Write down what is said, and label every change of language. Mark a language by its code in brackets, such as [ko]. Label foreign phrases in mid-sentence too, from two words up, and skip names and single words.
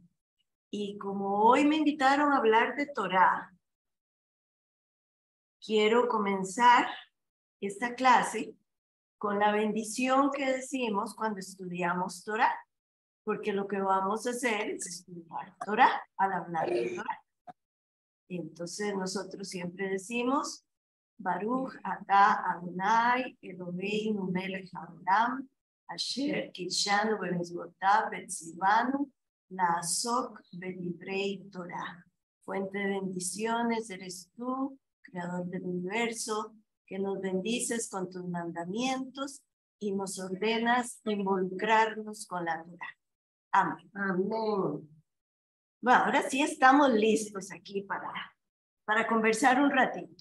[es] Y como hoy me invitaron a hablar de Torá, quiero comenzar esta clase con la bendición que decimos cuando estudiamos Torá, porque lo que vamos a hacer es estudiar Torá al hablar de Torá. Entonces nosotros siempre decimos [he] ברוך אתה אדני אלהינו מלך העולם אשר קדשנו במצותיו וצונו לעסוק בדברי תורה. [es] Fuente de bendiciones eres tú, creador del universo, que nos bendices con tus mandamientos y nos ordenas involucrarnos con la Torah. Amén. Amén. Bueno, ahora sí estamos listos aquí para conversar un ratito.